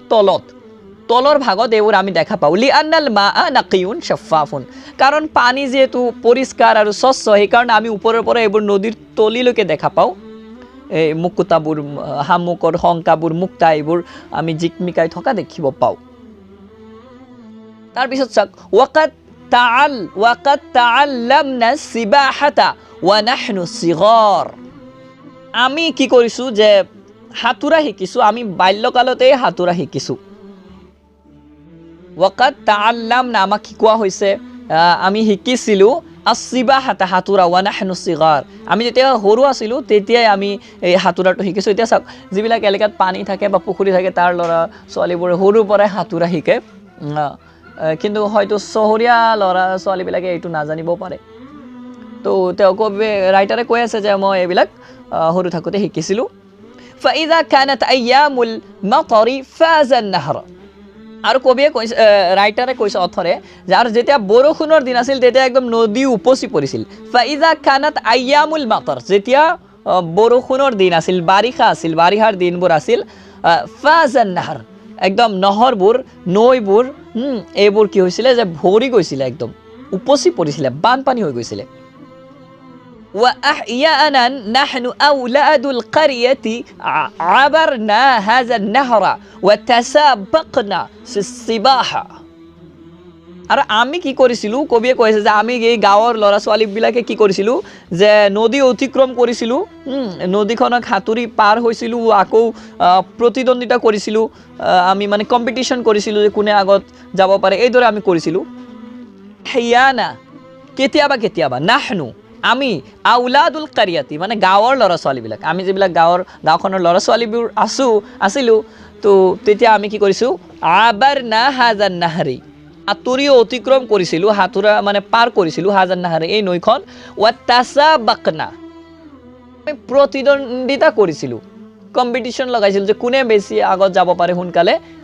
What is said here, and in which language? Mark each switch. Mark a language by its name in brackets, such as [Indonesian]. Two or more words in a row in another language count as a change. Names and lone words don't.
[Assamese] তলৰ ভাগত এইবোৰ আমি দেখা পাওঁ [Arabic] لأن الماء نقي شفاف [Assamese] কাৰণ পানী যিহেতু পৰিষ্কাৰ আৰু স্বচ্ছ সেইকাৰণে আমি ওপৰৰ পৰা এইবোৰ নদীৰ তলিলৈকে দেখা পাওঁ এই মুকুতাবোৰ শামুকৰ হংকাবোৰ মুক্তা এইবোৰ আমি জিকমিকাই থকা দেখিব পাওঁ তাৰপিছত চাওক [Arabic] وقد تعلمنا السباحة ونحن صغار [Assamese] আমি কি কৰিছো যে হাতুৰা শিকিছো আমি বাল্যকালতে হাতুৰা শিকিছো [Arabic] وقد تعلمنا [Assamese] আমাক শিকোৱা হৈছে আমি শিকিছিলো السباحة হাতুৰা [Arabic] ونحن صغار [Assamese] আমি যেতিয়া সৰু আছিলো তেতিয়াই আমি এই হাতুৰাটো শিকিছো এতিয়া চাওক যিবিলাক এলেকাত পানী থাকে বা পুখুৰী থাকে তাৰ ল'ৰা ছোৱালীবোৰে সৰুৰ পৰাই হাতুৰা শিকে কিন্তু হয়তো চহৰীয়া ল'ৰা ছোৱালীবিলাকে এইটো নাজানিব পাৰে তো তেওঁ ৰাইটাৰে কৈ আছে যে মই এইবিলাক সৰু থাকোঁতে শিকিছিলোঁ [Arabic] فإذا كانت أيام المطر فاز النهر [Assamese] আৰু কবিয়ে কৈছে ৰাইটাৰে কৈছে অথৰে যে আৰু যেতিয়া বৰষুণৰ দিন আছিল তেতিয়া একদম নদী উপচি পৰিছিল [Arabic] فإذا كانت أيام المطر [Assamese] যেতিয়া বৰষুণৰ দিন আছিল বাৰিষা আছিল বাৰিষাৰ দিনবোৰ আছিল [Arabic] فاز النهر [Assamese] একদম নহৰবোৰ নৈবোৰ এইবোৰ কি হৈছিলে যে ভৰি গৈছিলে একদম উপচি পৰিছিলে বানপানী হৈ গৈছিলে [Arabic] وأحيانا نحن أولاد القرية عبرنا هذا النهر وتسابقنا في السباحة [Assamese] আৰু আমি কি কৰিছিলোঁ কবিয়ে কৈছে যে আমি এই গাঁৱৰ ল'ৰা ছোৱালীবিলাকে কি কৰিছিলোঁ যে নদী অতিক্ৰম কৰিছিলোঁ নদীখনক সাঁতুৰি পাৰ হৈছিলোঁ আকৌ প্ৰতিদ্বন্দ্বিতা কৰিছিলোঁ আমি মানে কম্পিটিশ্যন কৰিছিলোঁ যে কোনে আগত যাব পাৰে এইদৰে আমি কৰিছিলোঁ হেয়ানা কেতিয়াবা নাহনু আমি [Arabic] أولاد القرية [Assamese] মানে গাঁৱৰ ল'ৰা ছোৱালীবিলাক আমি যিবিলাক গাঁওখনৰ ল'ৰা ছোৱালীবোৰ আছিলোঁ তো তেতিয়া আমি কি কৰিছোঁ [Arabic] عبرنا هذا النهر [Assamese] সাঁতুৰিও অতিক্ৰম কৰিছিলোঁ সাঁতোৰা মানে পাৰ কৰিছিলোঁ [Arabic] هذا النهر [Assamese] এই নৈখন ৱাতাসাবাকনা আমি প্ৰতিদ্বন্দ্বিতা কৰিছিলোঁ কম্পিটিশ্যন লগাইছিলোঁ যে কোনে বেছি আগত যাব পাৰে সোনকালে